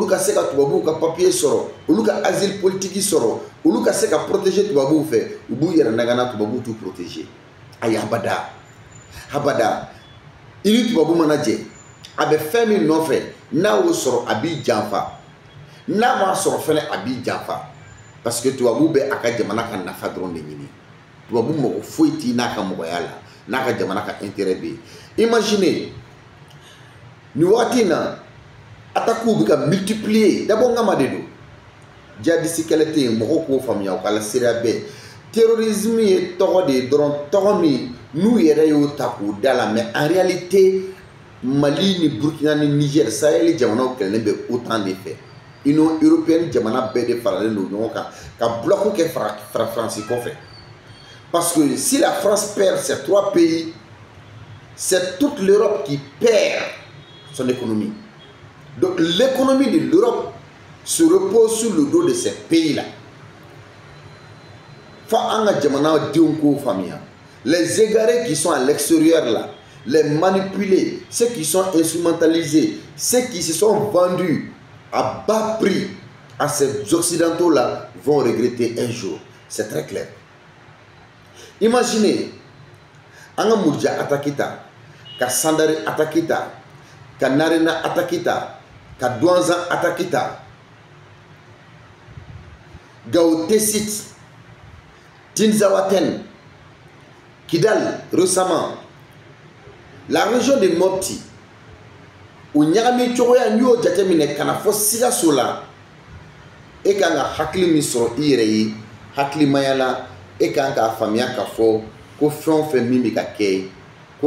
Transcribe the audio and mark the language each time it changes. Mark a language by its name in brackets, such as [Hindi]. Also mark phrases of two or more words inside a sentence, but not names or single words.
[Bambara] ka se ka tubabuw ka papier sɔrɔ olu ka [French] asile politique [Bambara] sɔrɔ olu ka se ka protéger tubabuw fɛ u b'u yɛrɛ nagana tubabuw t'u protéger ayi abada abada i ni tubabu mana jɛ a bɛ fɛn min nɔfɛ n'a y'o sɔrɔ a b'i janfa n'a m'a sɔrɔ fɛnɛ a b'i janfa [French] parce que [Bambara] tubabu bɛ a ka jamana ka nafa dɔrɔn de ɲini tubabu mɔgɔ foyi t'i n'a ka mɔgɔya la n'a ka jamana ka intérêt bɛ yen imaginez ni waati in na attaques bɛ ka [French] multiplier d'abord [Bambara] n kama de don jihadiste kɛlɛ tɛ yen mɔgɔw k'o faamuya u ka lasiriya bɛɛ terrorisme ye tɔgɔ de ye dɔrɔn tɔgɔ min n'u yɛrɛ y'o ta k'o da la [French] mais en réalité [Bambara] Mali ni Burkina ni Niger Sahel jamanaw kɛlɛlen bɛ OTAN de fɛ Union européenne jamana bɛɛ de faralen don ɲɔgɔn kan ka bloc kɛ Faransi kɔfɛ [French] parce que si la France perd ces trois pays c'est toute l'Europe qui perd son économie donc l'économie de l'Europe se repose sur le dos de ces pays-là [Bambara] fa an ka jamanadenw k'o faamuya [French] les égarés qui sont à l'extérieur là les manipulés ceux qui sont instrumentalisés ceux qui se sont vendus à bas prix à ces occidentaux là vont regretter un jour c'est très clair imaginez [Bambara] an ka Murja attaque ta ka Sandari attaque ta ka Narena attaque ta ka Douanzan attaque ta [French] Gao Tessit Tinzawaten [Bambara] Kidal [French] récemment la région de [Bambara] Mopti o ɲagami cogoya n'i y'o jateminɛ ka na fɔ Sikaso la e kan ka hakili min sɔrɔ i yɛrɛ ye hakilimaya la e kan k'a faamuya k'a fɔ ko fɛn o fɛn min bɛ ka kɛ ko